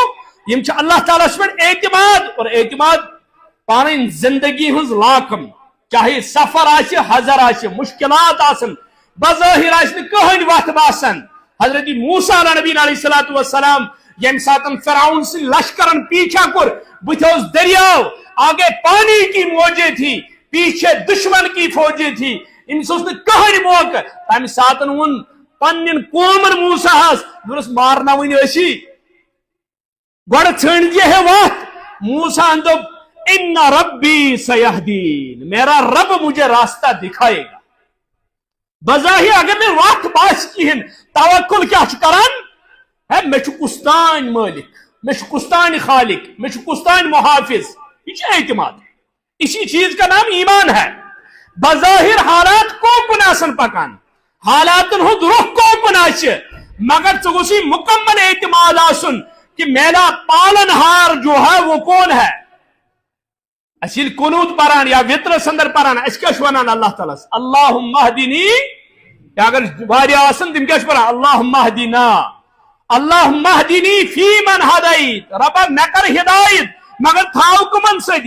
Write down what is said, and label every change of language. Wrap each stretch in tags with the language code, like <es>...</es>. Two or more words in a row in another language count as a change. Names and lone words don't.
<ks>یِم چھِ اللہ تعالیٰ ہس پٮ۪ٹھ اعتماد. اور اعتماد پنٕنۍ زندگی ہٕنٛز لاکم، چاہے سفر آسہِ حضر آسہِ، مشکلات آسن، بظٲہر آسہِ نہٕ کٕہٕنۍ وتھ باسان. حضرت موسیٰ علیہ نبی</ks> <ar>علیہ الصلوۃ والسلام</ar> <ks>ییٚمہِ ساتہٕ فرعون سٕنٛدۍ لشکرن پیچھا کوٚر، بٕتھِ اوس دریاو،</ks> <ur>آگے پانی کی موجے تھی، پیچھے دشمن کی فوجیں تھی.</ur> <ks>أمِس اوس نہٕ کٕہٕنۍ موقعہٕ. تمہِ ساتہٕ ووٚن پننٮ۪ن قومن موسیٰ ہس دوٚپنس مارناوٕنۍ ٲسی، گۄڈٕ ژھٲنٛڈزِ ہے وتھ. موسیٰ ہن دوٚپ</ks> <ar>ان ربی سیہدین.</ar> <ur>میرا رب مجھے راستہ دکھائے گا.</ur> <ks>بظاہر اگر مےٚ وتھ باسہِ کِہینۍ، توکل کیٛاہ چھُ کران؟ ہے مےٚ چھُ کُستانۍ مٲلِک، مےٚ چھُ کُستانۍ خالق، مےٚ چھُ کُستانۍ محافظ. یہ چھُ اعتماد.</ks> <ur>اسی چیز کا نام ایمان ہے.</ur> <ks>بظاہر حالات کوکن آسن پکان، حالاتن ہُنٛد رخ کوکن آسہِ، مگر ژےٚ گوٚژھُے مکمل اعتماد آسُن کہ</ks> <ur>میرا پالن ہار جو ہے وہ کون ہے.</ur> <ks>اَسہِ ییٚلہِ قنوٗت پران یا وِترس انٛدر پران اَسہِ کیٛاہ چھُ ونان اللہ تعالیٰ ہس؟</ks> <ar>اللہُم اہدنی.</ar> <ks>یا اگر واریاہ آسن تِم کیٛاہ چھِ پران؟</ks> <ar>اللہُم اہدنا، اللہُم اہدنی فی من ہدایت.</ar> <ks>ربا مےٚ کر ہدایت، مگر تھاو کٕمن سۭتۍ؟</ks>